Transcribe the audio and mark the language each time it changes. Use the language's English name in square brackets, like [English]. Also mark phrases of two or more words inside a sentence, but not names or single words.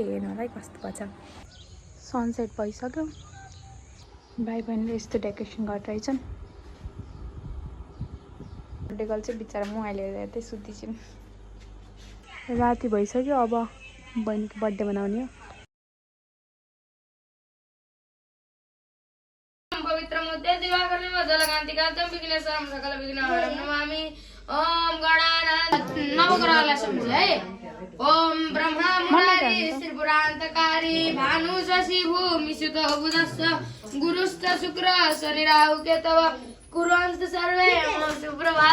[Nepali] हेर्नु होला है कस्तो भएछ। सनसेट भइसक्यो। भाइ बहिनीले यस्तो डेकोरेसन गरेर रहेछन्। [English] birthday girl [Nepali] चाहिँ बिचरा मोबाइल हेर्दै हेर्दै सुत्दैछन्। राति भइसक्यो। अब बहिनीको बर्थडे मनाउने हो। [Sanskrit] पवित्रमुद्दे दिवाकरणे वदलकान्तिकान्तं विघ्नेश्वरं सकलविघ्नहरं नमामि। [Nepali] ओम गणानाथ नवग्रहलाई सम्झे है। [Sanskrit] ओम ब्रह्मा मुरारी त्रिपुरान्तकारी भानु शशि भूमि सुत बुधश्च गुरुश्च शुक्र शनि राहु केतव कुर्वन्तु सर्वे सुप्रभात।